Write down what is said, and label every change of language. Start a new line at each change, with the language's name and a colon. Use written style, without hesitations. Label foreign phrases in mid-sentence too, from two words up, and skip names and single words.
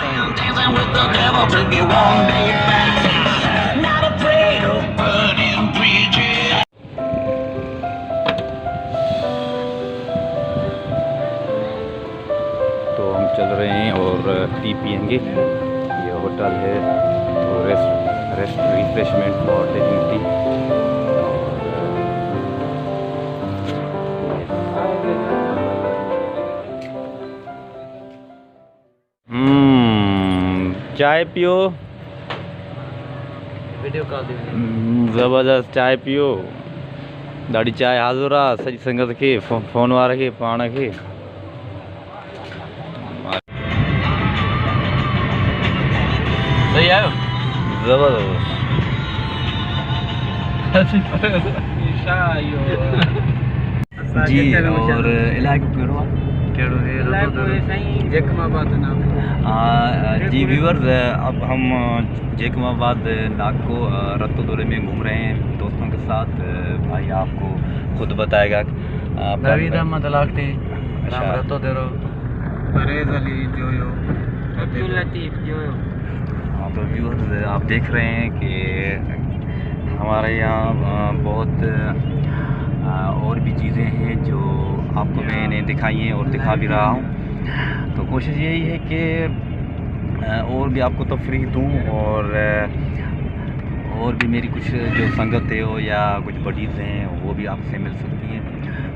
English: Dancing with the devil took you one day back. Not afraid of burning bridges.
Hindi: तो हम चल रहे हैं और टी पियेंगे। ये होटल है तो
English: refreshment for taking tea.
Hindi: चाय पियो,
English: video call
Hindi: ज़बरदस्त चाय पियो।
Sindhi: ॾाढी चाय हाज़ुर आहे सॼी संगत खे, फ़ोन वारे खे, पाण खे। सही आयो
Hindi: ज़बरदस्त।
Sindhi: जी और इलाइक़ो कहिड़ो आहे?
Hindi: जी व्यूअर्स, अब हम जैकमाबाद नाको रत्तोदोरे में घूम रहे हैं दोस्तों के साथ। भाई आपको खुद बताएगा। नवीद अहमद लाखटे, अच्छा। राम रत्तोदोरो, परेज अली जोयो, अब्दुल लतीफ़ जोयो। हाँ तो व्यूअर्स आप देख रहे हैं कि हमारे यहाँ बहुत और भी चीज़ें हैं जो आपको मैंने दिखाई हैं और दिखा भी रहा हूँ। तो कोशिश यही है कि और भी आपको तफरीह दूँ और भी मेरी कुछ जो संगत है हो या कुछ बडीज़ हैं वो भी आपसे मिल सकती हैं।